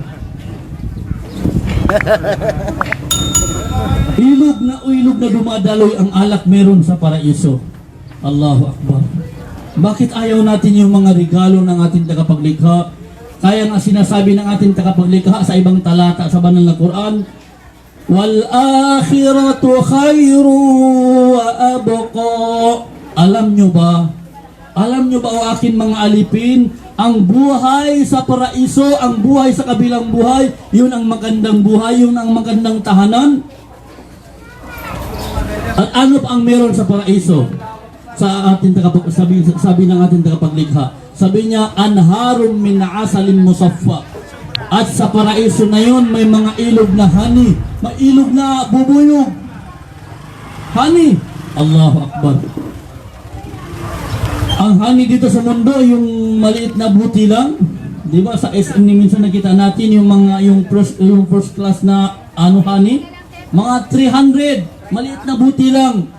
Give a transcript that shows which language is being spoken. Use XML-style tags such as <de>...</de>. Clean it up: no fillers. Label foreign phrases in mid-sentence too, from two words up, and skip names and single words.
<tl>Ilog na dumadaloy ang alak meron sa paraiso.</tl> <ar>الله أكبر.</ar> <tl>Bakit ayaw natin yung mga regalo ng ating tagapaglikha? Kaya nga sinasabi ng ating tagapaglikha sa ibang talata sa banal na Quran,</tl> <ar>والآخرة خير وأبقى.</ar> <tl>Alam nyo ba o akin mga alipin, ang buhay sa paraiso, ang buhay sa kabilang buhay, yun ang magandang buhay, yun ang magandang tahanan. At ano pa ang meron sa paraiso? Sa ating sabi ng ating tagapaglikha, sabi niya,</tl> <ar>أنهار من عسل مصفى.</ar> <tl>At sa paraiso na yon, may mga ilog na honey, may ilog na bubuyog, honey.</tl> <ar>الله أكبر.</ar> <tl>Ang honey dito sa mundo, yung maliit na buti lang, di ba? Sa SM minsan nakita natin yung</tl> <en>first class</en> <tl>na honey, mga 300, maliit na buti lang.</tl>